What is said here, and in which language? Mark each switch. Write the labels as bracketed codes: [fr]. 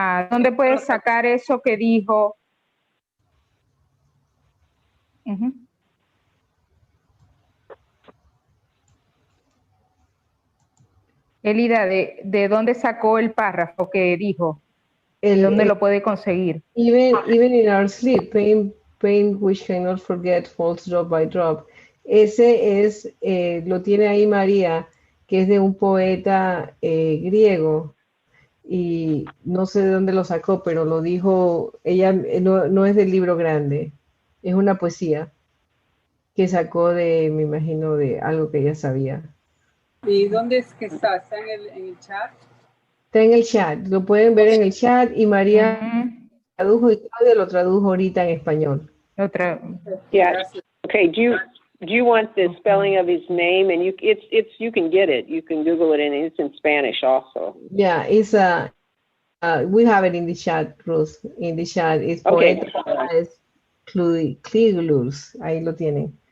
[es] ¿Dónde puedes sacar eso que dijo? Elida, ¿de dónde sacó el párrafo que dijo? ¿Dónde lo puede conseguir? [en] Even in our sleep, pain which cannot forget falls drop by drop. [es] Ese es, lo tiene ahí María, que es de un poeta griego, y no sé de dónde lo sacó, pero lo dijo, ella no es del libro grande, es una poesía que sacó me imagino, de algo que ella sabía. ¿Y dónde es que está? ¿Está en el chat? Está en el chat, lo pueden ver en el chat, y María tradujo y Claudia lo tradujo ahorita en español. [en] Yeah. Okay. Do you want the spelling of his name? And you can get it. You can Google it, and it's in Spanish also. Yeah, it's we have it in the chat, Ruth. In the chat, it's Poeta Cliglus. [es] Ahí lo tienen.